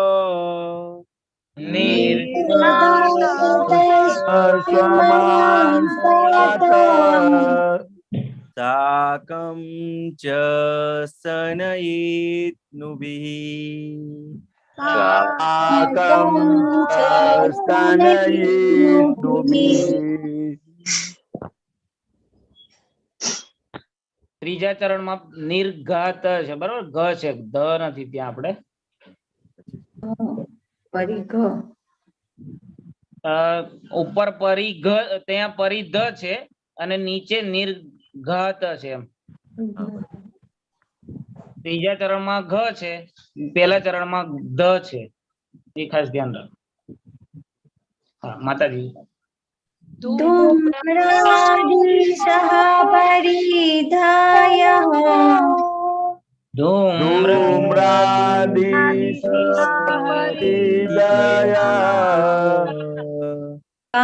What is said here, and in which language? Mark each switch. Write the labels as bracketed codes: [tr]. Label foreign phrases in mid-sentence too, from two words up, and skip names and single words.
[sa] स्वामांस्तात साकं च स्तनयित्नुभिः साकं च स्तनयित्नुभिः [gu] ત્રીજા ચરણમાં નિર્ઘાત છે બરાબર ગ છે ધ નથી ત્યાં આપણે ઉપર પરિઘ ત્યાં પરિધ છે અને નીચે નિર્ઘાત છે એમ ત્રીજા ચરણમાં ઘ છે પહેલા ચરણમાં ધ છે એ ખાસ ધ્યાન રાખો હા માતાજી [sa] धूम्रादिशः परिधायः धूम्रादिश परिदयः